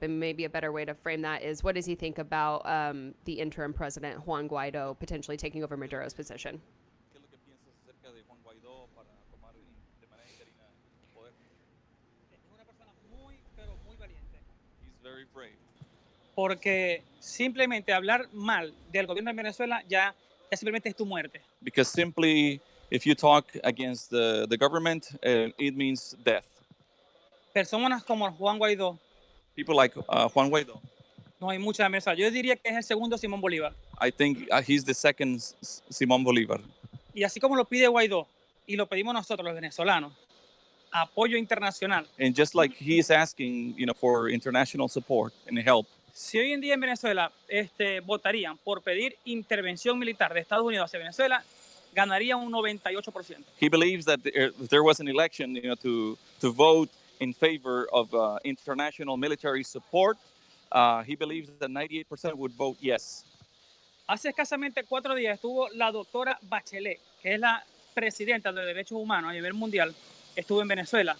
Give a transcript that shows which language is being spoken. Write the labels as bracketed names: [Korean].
[English] And maybe a better way to frame that is, what does he think about the interim president, Juan Guaido, potentially taking over Maduro's position? [Spanish] ¿Qué es lo que piensas acerca de Juan Guaidó para tomar de manera interina el poder? Es una persona muy, pero muy valiente. [English] He's very brave. [Spanish] Porque simplemente hablar mal del gobierno de Venezuela ya ya simplemente es tu muerte. [English] Because simply, if you talk against the government, it means death. [Spanish] Personas como Juan Guaidó, [English] People like Juan Guaido, [Spanish] no hay mucha mesa. Yo diría que es el segundo Simón Bolívar. [English] I think he's the second Simón Bolívar. [Spanish] Y así como lo pide Guaidó y lo pedimos nosotros los venezolanos, apoyo internacional. [English] And just like he is asking, for international support and help, [Spanish] Si hoy en día en Venezuela votarían por pedir intervención militar de Estados Unidos hacia Venezuela, ganaría un 98%. [English] he believes that if there was an election, to vote in favor of international military support, he believes that 98% would vote yes. [Spanish] Hace escasamente 4 días estuvo la doctora Bachelet, que es la presidenta de derechos humanos a nivel mundial, estuvo en Venezuela.